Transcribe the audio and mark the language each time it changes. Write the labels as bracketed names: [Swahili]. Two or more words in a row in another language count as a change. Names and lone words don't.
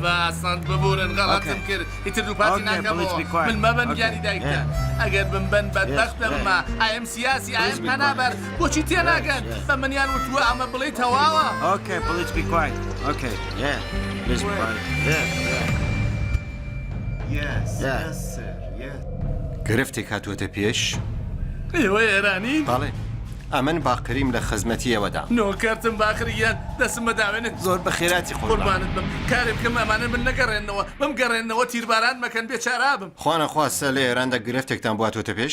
[Central Kurdish] پاسەند ببورن غەڵەتم [English] Okay. [Central Kurdish] کرد ئیتر دووپاتی [English] Okay, please be [Central Kurdish] ناکەمەوە [English] quiet. [Central Kurdish] من مەبەن [English] Okay. [Central Kurdish] گیانی دایکتە [English] Yeah. [Central Kurdish] ئەگەر بمبەن بەدبەخت دەممە ئایم سیاسی ئایم [English] be [Central Kurdish] پەنابەر [English] quiet. [Central Kurdish] بۆچی تێناگەن [English] Yes, yes. [Central Kurdish] بە منیان وتووە ئەمە بڵێ تەواوە [English] Okay, please be quiet. Okay, yeah. Please be quiet. Yes, Yeah. yes, sir, yes. [Central Kurdish] گرفتێک هاتووەتە پێش ئێوە ئێرانی بەڵێ ئەمن باقریم لە خزمەتیەوەدا نۆکەرتم باخریان دەسم بەداوێنن زۆر بە خێراتی خۆڵ قوربانت بم کارێ بکەم ئەمانە من نەگەڕێنەوە بمگەڕێنەوە تیرباران مەکەن بێچارا بم خوانە خواستە لە ئێراندا گرفتێکتان بواتوەتە پێش